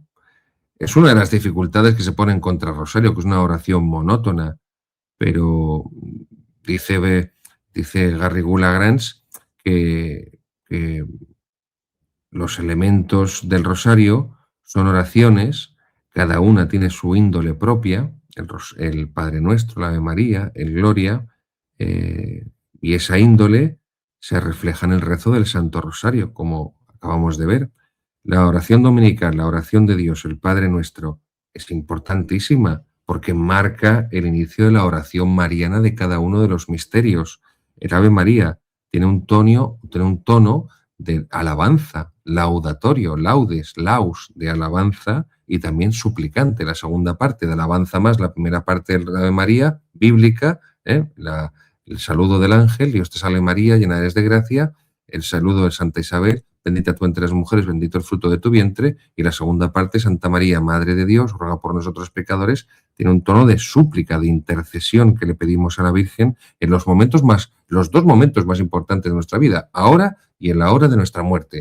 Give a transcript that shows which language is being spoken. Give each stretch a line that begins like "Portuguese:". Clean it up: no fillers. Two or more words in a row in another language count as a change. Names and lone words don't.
Spanish: Es una de las dificultades que se ponen contra Rosario, que es una oración monótona, pero dice Garrigou-Lagrange que los elementos del rosario son oraciones, cada una tiene su índole propia, el Padre Nuestro, la Ave María, el Gloria, y esa índole se refleja en el rezo del Santo Rosario, como acabamos de ver. La oración dominical, la oración de Dios, el Padre Nuestro, es importantísima porque marca el inicio de la oración mariana de cada uno de los misterios. El Ave María tiene un tono de alabanza,
Latin: laudatorio, laudes, laus,
Spanish: de alabanza y también suplicante, la segunda parte de alabanza más, la primera parte del Ave María, bíblica, el saludo del ángel, Dios te salve María, llena eres de gracia, el saludo de Santa Isabel, bendita tú entre las mujeres, bendito el fruto de tu vientre, y la segunda parte, Santa María, Madre de Dios, ruega por nosotros pecadores, tiene un tono de súplica, de intercesión que le pedimos a la Virgen en los dos momentos más importantes de nuestra vida, ahora y en la hora de nuestra muerte.